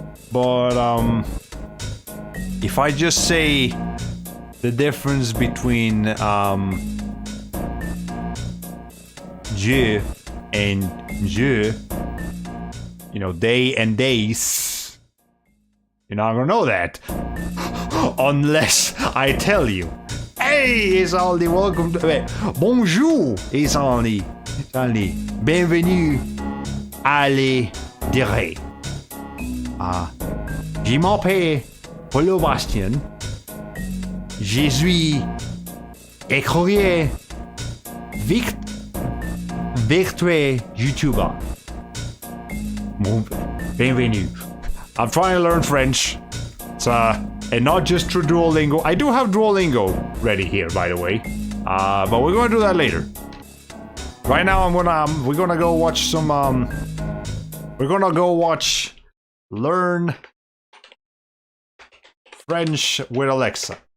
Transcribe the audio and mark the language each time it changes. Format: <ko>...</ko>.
<en>But if I just say the difference between je and je, you know, day and days, you're not gonna know that unless I tell you. Hey, Isaldi, welcome to... Wait, bonjour, Isaldi.</en> <fr>Isaldi, bienvenue à les direct. Je m'appelle Paulo Bastien. Je suis écureuil Virtuel YouTuber. Bienvenue.</fr> <en>I'm trying to learn French. It's and not just through Duolingo. I do have Duolingo ready here, by the way. But we're gonna do that later. Right now, we're gonna go watch some. We're gonna go watch Learn French with Alexa.</en>